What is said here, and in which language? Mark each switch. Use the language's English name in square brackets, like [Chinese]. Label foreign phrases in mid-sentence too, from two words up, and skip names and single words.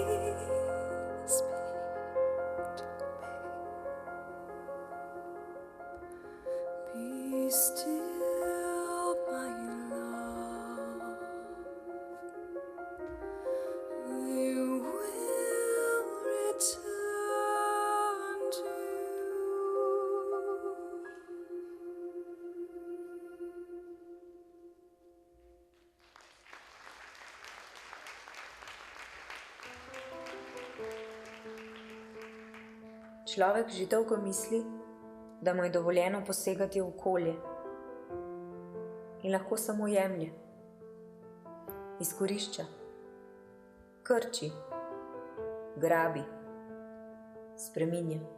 [English] Speak to me. Be still, my love. I will return to you. [Slovenian] Človek že dolgo misli, da mu je dovoljeno posegati v okolje in lahko samo jemlje, izkorišča, krči, grabi, spreminja.